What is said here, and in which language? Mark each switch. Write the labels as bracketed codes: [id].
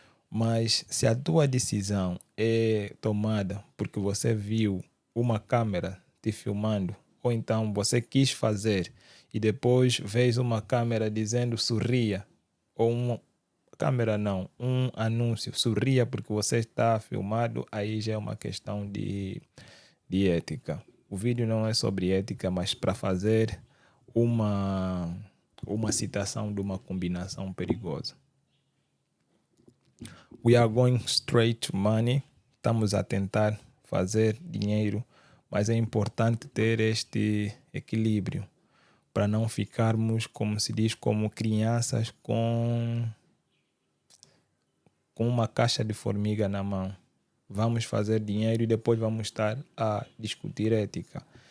[pt] Mas se a tua decisão é tomada porque você viu uma câmera te filmando, ou então você quis fazer e depois vês uma câmera dizendo sorria, ou uma câmera não, um anúncio, sorria porque você está filmado, aí já é uma questão de ética. O vídeo não é sobre ética, mas para fazer uma citação de uma combinação perigosa. [en] We are going straight to money. [pt] Estamos a tentar fazer dinheiro, mas é importante ter este equilíbrio para não ficarmos, como se diz, como crianças com uma caixa de formiga na mão. Vamos fazer dinheiro e depois vamos estar a discutir ética.